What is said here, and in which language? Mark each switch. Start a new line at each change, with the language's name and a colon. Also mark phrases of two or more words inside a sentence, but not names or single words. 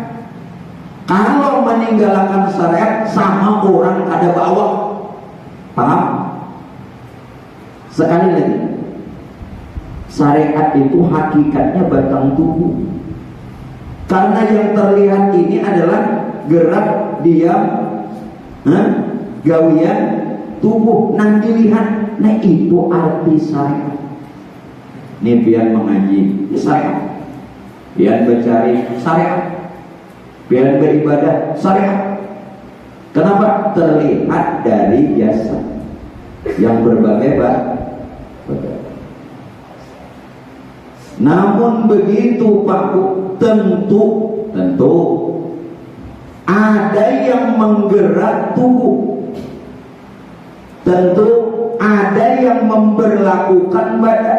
Banjar: Kalau meninggalkan syariat sama orang kada bawah. Paham?
Indonesian: Sekali lagi, syariat itu hakikatnya batang tubuh. Karena yang terlihat ini adalah gerak,
Banjar: diam, gawian tubuh, nang dilihat.
Indonesian: Nah itu arti syariat.
Banjar: Ini pian mengaji, syariat. Pian mencari, syariat. Pian beribadah, syariat.
Indonesian: Kenapa? Terlihat dari jasad yang berbagai-bagai. Namun begitu Pak Bu, tentu ada yang menggerak tubuh. Tentu ada yang memberlakukan badan.